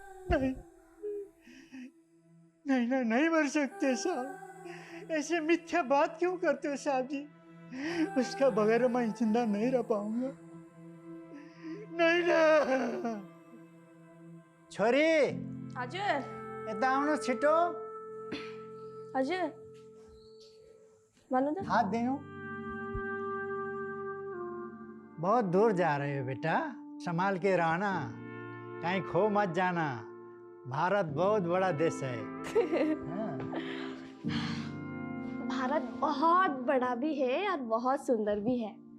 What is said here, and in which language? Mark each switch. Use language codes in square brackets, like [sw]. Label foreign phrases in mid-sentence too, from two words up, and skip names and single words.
[hi] नहीं नहीं नहीं नहीं मर सकते साहब, ऐसे मिथ्या बात क्यों करते हो साहब जी? उसका बगैर मैं जिंदा नहीं रह पाऊंगा, नहीं ना। [ne] छोरी हजुर यता आउनु छिटो, हजुर भन्नु त। हाथ देनु। [hi] बहुत दूर जा रहे हो बेटा, संभाल के रहना, कहीं खो मत जाना। भारत बहुत बड़ा देश है। हाँ। भारत बहुत बड़ा भी है और बहुत सुंदर भी है।